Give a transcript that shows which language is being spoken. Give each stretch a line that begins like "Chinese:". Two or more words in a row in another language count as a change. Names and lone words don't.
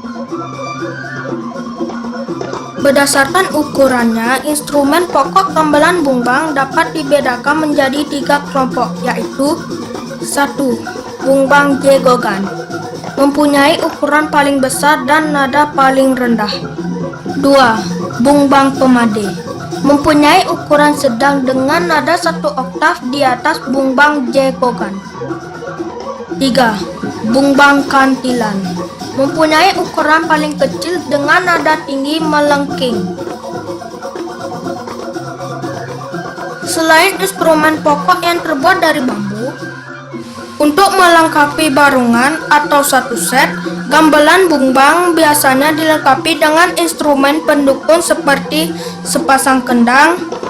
Indonesian: Berdasarkan ukurannya, instrumen pokok gamelan bumbang dapat dibedakan menjadi 3 kelompok, yaitu 1. Bungbang jegogan, mempunyai ukuran paling besar dan nada paling rendah. 2. Bungbang pemade, mempunyai ukuran sedang dengan nada 1 oktav di atas bungbang jegogan. 3. Bungbang kantilan, mempunyai ukuran paling kecil dengan nada tinggi melengking. Selain instrumen pokok yang terbuat dari bambu, untuk melengkapi barungan atau satu set, gamelan bumbang biasanya dilengkapi dengan instrumen pendukung seperti sepasang kendang,